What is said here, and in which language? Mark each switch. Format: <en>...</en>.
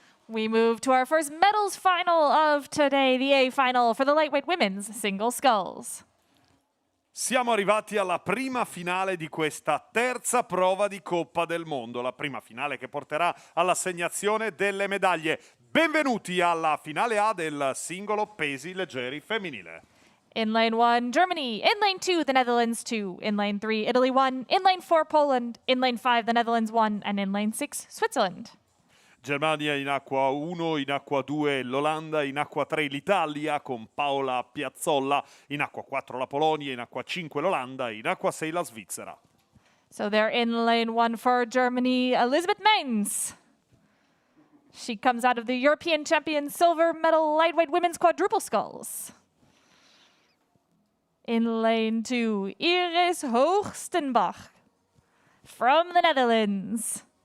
<en>We move to our first medals final of today, the A final for the lightweight women's single sculls.</en> <it>Siamo arrivati alla prima finale di questa terza prova di Coppa del Mondo, la prima finale che porterà all'assegnazione delle medaglie. Benvenuti alla finale A del singolo pesi leggeri femminile.</it> <en>In lane 1, Germany. In lane 2, the Netherlands 2. In lane 3, Italy 1. In lane 4, Poland. In lane 5, the Netherlands 1. And in lane 6, Switzerland.</en> <it>Germania in acqua 1, in acqua 2 l'Olanda, in acqua 3 l'Italia con Paola Piazzolla, in acqua 4 la Polonia, in acqua 5 l'Olanda, in acqua 6 la Svizzera.</it> <en>So they're in lane 1 for Germany, Elisabeth Mainz. She comes out of the European champion silver medal lightweight women's quadruple sculls. In lane 2, Iris Hoogstenbach from the Netherlands.</en>